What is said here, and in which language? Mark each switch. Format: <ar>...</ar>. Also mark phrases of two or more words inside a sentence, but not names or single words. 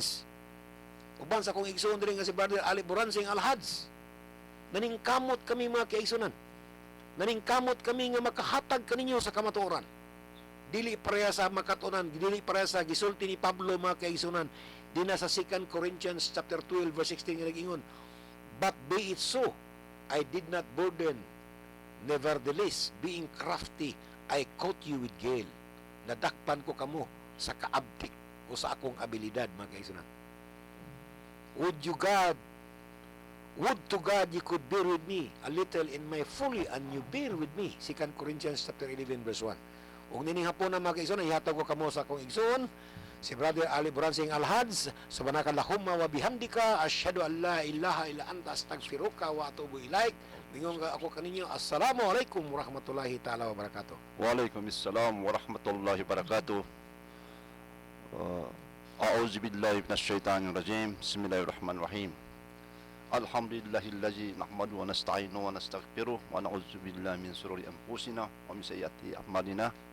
<ceb>Uban sa kong igsoon diri nga si Brother Ali Buransing Al-Hads Naningkamot kami mga kaigsunan. Naningkamot kami nga makahatag kaninyo sa kamatuoran. Dili pareha sa makatunan, dili pareha sa gisulti ni Pablo mga kaigsunan. Di na sa 2</ceb> <en>Corinthians chapter 12 verse 16</en> <ceb>nga nag-ingon,</ceb> <en>but be it so, I did not burden. Nevertheless, being crafty, I caught you with guile.</en> <ceb>Nadakpan ko kamo sa kaabtik o sa akong abilidad mga kaigsunan.</ceb> <en>Would to God you could bear with me a little in my folly, and you bear with me. 2 Corinthians chapter 11 verse 1.</en> <ceb>Kung nining hapon na mga kaigsoon, ihatag ko kamo sa akong igsoon, si Brother Ali Bransing Alhads,</ceb> <ar>سبحانك اللهم وبحمدك، أشهد أن لا إله إلا أنت، أستغفرك وأتوب إليك.</ar> <ceb>Mingon ka ako kaninyo,</ceb> <ar>السلام عليكم ورحمة الله تعالى وبركاته. وعليكم السلام ورحمة الله وبركاته. أعوذ بالله من الشيطان الرجيم. بسم الله الرحمن الرحيم. الحمد لله الذي نحمده ونستعينه ونستغفره ونعوذ بالله من شرور أنفسنا ومن سيئات أعمالنا.</ar>